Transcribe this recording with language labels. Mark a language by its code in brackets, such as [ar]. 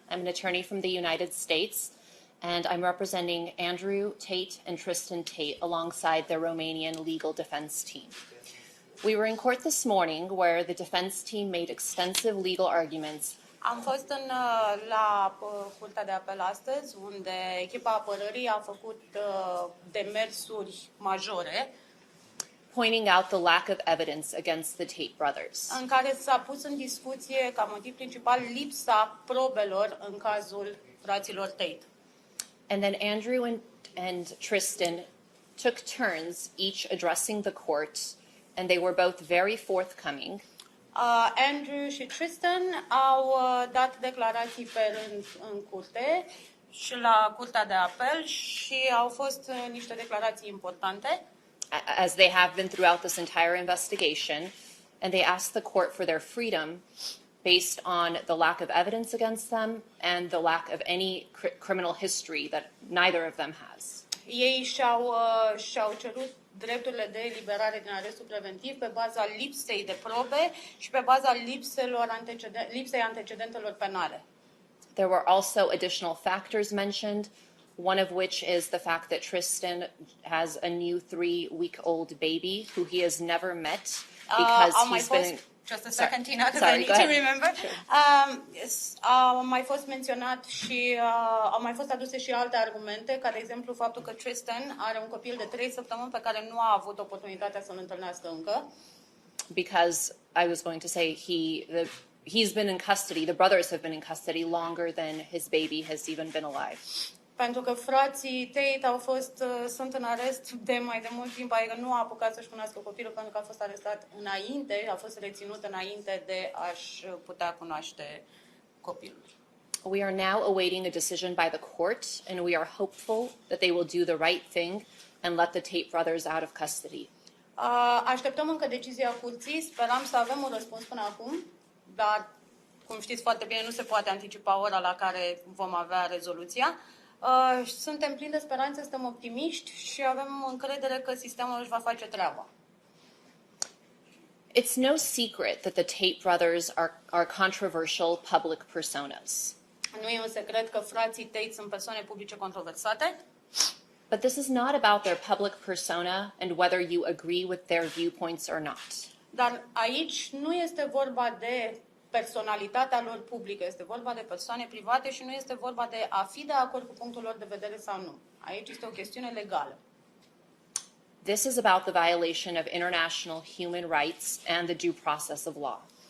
[en] I'm an attorney from the United States, and I'm representing Andrew Tate and Tristan Tate alongside their Romanian legal defense team. We were in court this morning where the defense team made extensive legal arguments. [ro] Am fost la Curtea de Apel astăzi, unde echipa apărării a făcut demersuri majore, [en] pointing out the lack of evidence against the Tate brothers. [ro] În care s-a pus în discuție ca motiv principal lipsa probelor în cazul fraților Tate. [en] And then Andrew and Tristan took turns each addressing the court, and they were both very forthcoming. [ro] Andrew și Tristan au dat declarații pe rând în curte și la Curtea de Apel și au fost niște declarații importante. [en] As they have been throughout this entire investigation, and they asked the court for their freedom based on the lack of evidence against them and the lack of any criminal history that neither of them has. [ro] Ei și-au cerut drepturile de eliberare din arestul preventiv pe baza lipsei de probe și pe baza lipsei antecedentelor penale. [en] There were also additional factors mentioned, one of which is the fact that Tristan has a new 3-week-old baby who he has never met because he's been... Just a second, Tina, because I need to remember. [ro] A mai fost menționat și au mai fost aduse și alte argumente, ca de exemplu faptul că Tristan are un copil de 3 săptămâni pe care nu a avut oportunitatea să-l întâlnească încă. [en] Because I was going to say he's been in custody, the brothers have been in custody longer than his baby has even been alive. [ro] Pentru că frații Tate sunt în arest de mai de mult timp, adică nu a apucat să-și cunoască copilul pentru că a fost arestat înainte, a fost reținut înainte de a-și putea cunoaște copilul. [en] We are now awaiting a decision by the court, and we are hopeful that they will do the right thing and let the Tate brothers out of custody. [ro] Așteptăm încă decizia curții, sperăm să avem un răspuns până acum, dar, cum știți foarte bine, nu se poate anticipa ora la care vom avea rezoluția. Suntem plini de speranțe, suntem optimiști și avem încredere că sistemul își va face treaba. [en] It's no secret that the Tate brothers are controversial public personas. [ro] Nu e un secret că frații Tate sunt persoane publice controversate. [en] But this is not about their public persona and whether you agree with their viewpoints or not. [ro] Dar aici nu este vorba de personalitatea lor publică, este vorba de persoane private și nu este vorba de a fi de acord cu punctul lor de vedere sau nu. Aici este o chestiune legală. [en] This is about the violation of international human rights and the due process of law.